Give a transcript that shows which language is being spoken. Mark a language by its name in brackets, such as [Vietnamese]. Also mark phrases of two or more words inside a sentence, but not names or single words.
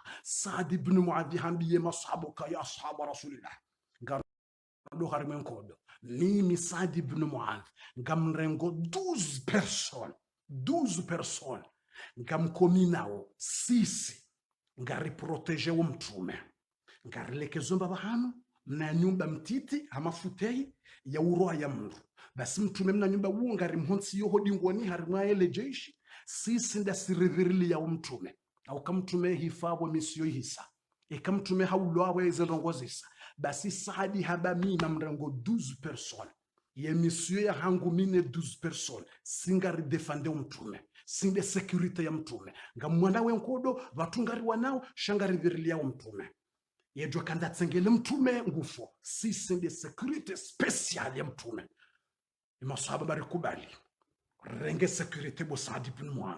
[Ngazidja Comorian] Saad ibn Muadh hambiye mashabuka ya ashab rasulillah ngado harimwenkodo mimi Saad ibn Muadh ngamrengo 12 personnes ngamkominao sisi ngari proteger wo mtume ngarilekezomba bahano mna nyumba mtiti hamafutei ya uroa ya Mungu. Basi mtume mna nyumba ngari mhonsi yoho dingoni harimwa ele jeshi sisi ndasirivirili ya mtume au kamtume hifabo misiyo hisa ekamtume haulwawe zelongozisa. Basi Saadi habami na mrengo 12 personnes ye misiyo ya hangu mine 12 personnes singari defende mtume sinde security ya mtume ngamwana wenkodo watungari wanao shangari virili ya mtume yejwa kanda tsengele mtume ngufo sisi ndi [English] security special [Ngazidja Comorian] ya mtume. Masahaba barikubali renge security bo Saad ibn Muadh.